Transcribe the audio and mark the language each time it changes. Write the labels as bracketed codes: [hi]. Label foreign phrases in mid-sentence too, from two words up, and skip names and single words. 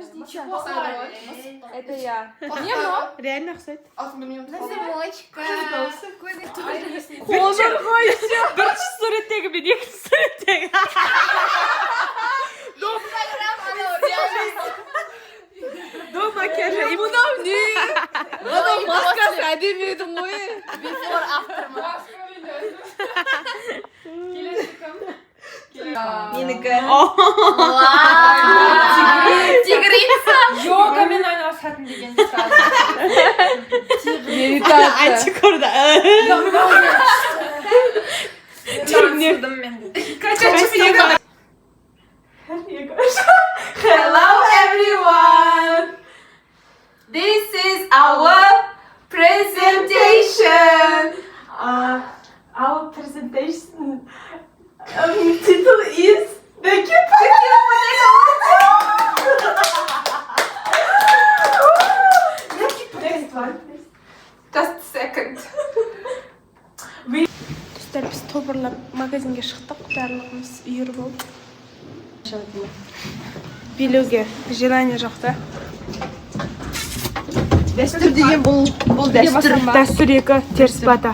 [ru] Это я. [kk] Реально ұқсайды. Атын білмеймін. Қолдар қойшы. Бірінші суреттегі мен екінші суреттегі. [ru] До макияжа. [kk] Мынау не? Мынау маскасы әдемі еді ғой. [en] Before after [kk] ма? Келесі кім? Менікі. Тигрица. Йогамен айналысатын деген сразу. Антикорда. Түсірдім мен. [en] Hello everyone. This is our presentation. Our presentation title is The Cute Potato. Next one, please. Just a second. [kk] Достар, біз тобырлап магазинге шықтық. Барлығымыз үйір болып. Билеуге желание жоқ та. Дәстүр деген бұл дәстүр. Дәстүр екі, теріс бата.